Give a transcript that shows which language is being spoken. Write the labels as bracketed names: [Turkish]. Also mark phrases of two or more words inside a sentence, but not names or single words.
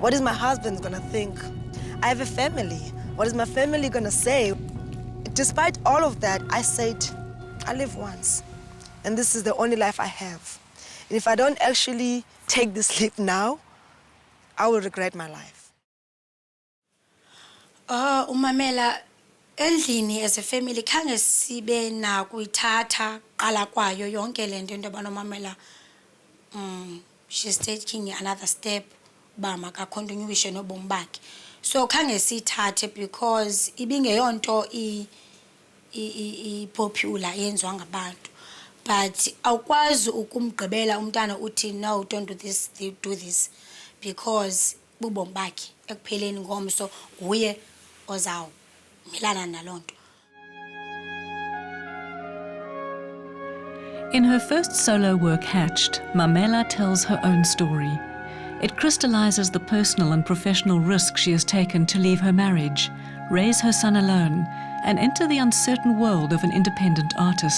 [English] What is my husband gonna think? I have a family. What is my family gonna say? Despite all of that, I said, I live once, and this is the only life I have. And if I don't actually take this leap now, I will regret my life. [Xhosa] Mamela, endlini [English] as a family [Xhosa] khange sibe na kuyithatha qala kwayo yonke lento into yobana uMamela [English] she's taking another step [Xhosa] ba makacontinuation nobomi bakhe. So khange sithathe because ibingeyonto popular yenziwa ngabantu, but awukwazi ukumgqibela umntana uthi [English] no, don't do this, do this, [Xhosa] because bubomi bakhe ekupheleni ngomso nguye ozawo milana nalonto. [English] In her first solo work, Hatched, Mamela tells her own story. It crystallizes the personal and professional risk she has taken to leave her marriage, raise her son alone, and enter the uncertain world of an independent artist.